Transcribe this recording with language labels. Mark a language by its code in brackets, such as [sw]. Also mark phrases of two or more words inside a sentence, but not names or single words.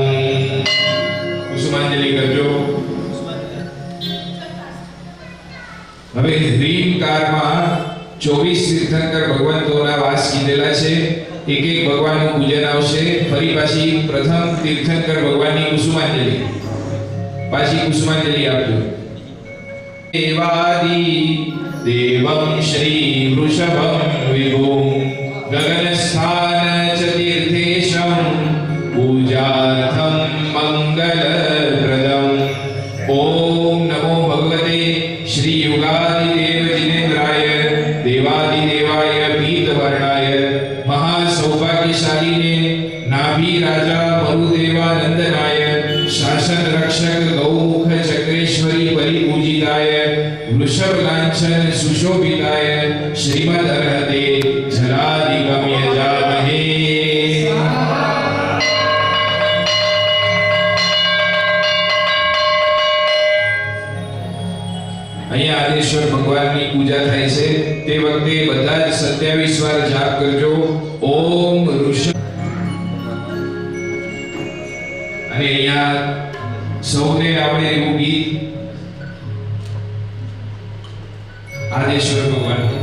[gu] કુસુમાંજલિ કરજો. હવે રીમકારમાં 24 તીર્થંકર ભગવંતોના વાસ કીધેલા છે. એક એક ભગવાનનું પૂજન આવશે. ફરી પાછી પ્રથમ તીર્થંકર ભગવાનની કુસુમાંજલિ. પાછી કુસુમાંજલિ આપજો. [sa] દેવાદિ देवं श्री वृषभं विभुं गगनस्थान च तीर्थेशं पूजार्थं मंगलप्रदम्. ओम नमो भगवते श्री युगादिदेव जिनेन्द्राय देवादिदेवाय पीतवर्णाय महासौभाग्यशालिने नाभि राजा मरुदेवानंदनाय शासन रक्षक गौमुख चक्रेश्वरी परिपूजिताय वृषभ लांछन सुशोभिताय श्रीमद अर्हते जलादिगम्य जामहे. [gu] અહીંયા આદેશ્વર ભગવાનની પૂજા થાય છે તે વખતે બધા જ 27 વાર જાપ કરજો. [sa] ॐ ऋषभ. [gu] અને અહીંયા સૌને આવડે એવું ગીત આદેશ્વર ભગવાન